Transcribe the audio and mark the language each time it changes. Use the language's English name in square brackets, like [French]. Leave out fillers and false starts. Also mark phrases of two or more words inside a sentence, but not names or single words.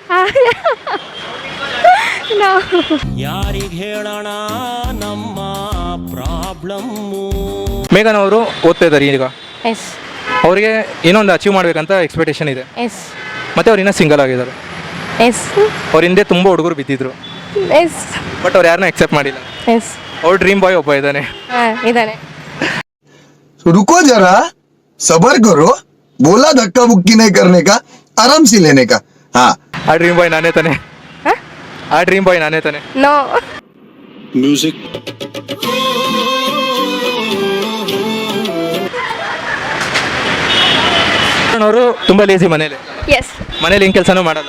[Kannada] ಯಾರಿಗೆ ಹೇಳೋಣ ನಮ್ಮ ಪ್ರಾಬ್ಲಮ್ಮು? ಮೇಘನ್ ಅವರು ಓದ್ತಾ ಇದ್ದಾರೆ ಈಗ. ಎಸ್. ಅವರಿಗೆ ಏನೋ ಒಂದು ಅಚೀವ್ ಮಾಡಬೇಕಂತ ಎಕ್ಸ್ಪೆಕ್ಟೇಷನ್ ಇದೆ. ಎಸ್. ಮತ್ತು ಅವ್ರು ಇನ್ನೂ ಸಿಂಗಲ್ ಆಗಿದ್ದಾರೆ. ಎಸ್. ಅವ್ರ ಹಿಂದೆ ತುಂಬ ಹುಡುಗರು ಬಿದ್ದಿದ್ರು, ಎಸ್. ಬಟ್ ಅವ್ರು ಯಾರನ್ನೂ ಅಕ್ಸೆಪ್ಟ್ ಮಾಡಿಲ್ಲ. ಎಸ್. ಅವ್ರ [English] dream boy [Kannada] ಒಬ್ಬ ಇದ್ದಾನೆ. ಇದ್ದಾನೆ. [Hindi] रुको जरा, सबर करो. बोला धक्का मुक्की नहीं करने का, आराम से लेने का. हाँ, [Kannada] ಆ [English] dream boy [Kannada] ನಾನೇ ತಾನೆ? ಆ [English] dream boy [Kannada] ನಾನೇ ತಾನೆ? ನೋ. ಮ್ಯೂಸಿಕ್. ಅವರು ತುಂಬ ಲೇಜಿ ಮನೇಲಿ. ಎಸ್. ಮನೇಲಿ ಏನು ಕೆಲಸನೂ ಮಾಡಲ್ಲ,